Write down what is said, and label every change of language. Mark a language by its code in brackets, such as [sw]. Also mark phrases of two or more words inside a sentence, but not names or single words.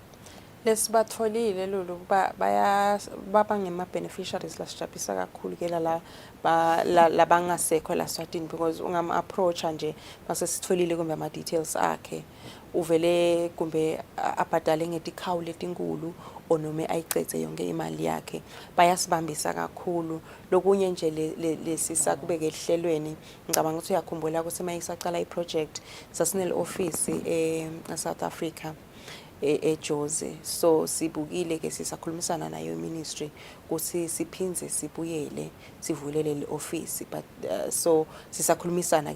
[ss] Lesibatfolile lolu baba ngema beneficiaries lasijabulisa kakhulu ke la labangasekho la Eswatini, because ungama approach nje mase sitfolile kumbe ama details akhe uvele kumbe abhadale ngetikhawu letinkulu onome ayicethe yonke imali yakhe bayasibambisa kakhulu. Lokunye nje lesisa kubeke ehlelweni ngicabanga ukuthi uyakhumbula ukuthi mayisaqala iproject sasinele office South Africa eJozi, so sibukile ke sisakhulumisana nayo ministry ukuthi siphinze sibuyele sivulele le office, [en] but so [ss] sisakhulumisana